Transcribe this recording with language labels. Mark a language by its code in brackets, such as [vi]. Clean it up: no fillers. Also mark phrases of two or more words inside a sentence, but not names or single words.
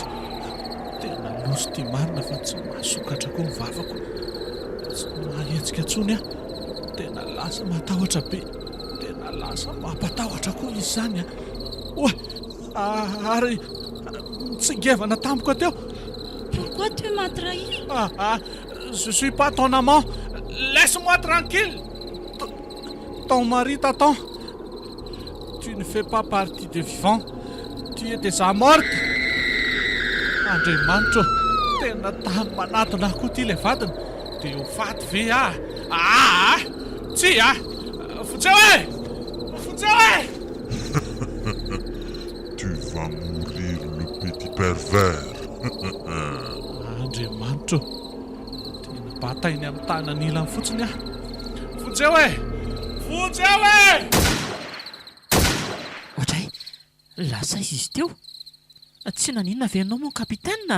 [mg] Tena loso ty marina fa tsy mahasokatra koa ny vavako, tsy mahetsika tsony aho. Tena lasa mahatahotra be, tena lasa mampatahotra koa izy zany a. Oa ary mitsingevana tampoka teo. [fr] Pourquoi tu m'as trahi? Je suis pas ton amant. Laisse-moi tranquille. Ton mari t'attend. Tu ne fais pas partie des vivants. Tu es déjà morte. [mg] Andriamanitra, tena tany manatona koa ty le vadiny. Dia ho faty ve tsy Fotseo e! Fotseo e! [fr] Tu vas mourir, le petit pervers. [mg] Andriamanitra, tena batainy amin'ny tanany ilany fotsiny aho. Fotseo e! Fotseo e! Ohatray, lasa izy teo. Tsy naninona ve ianao [fr] mon kapitaine?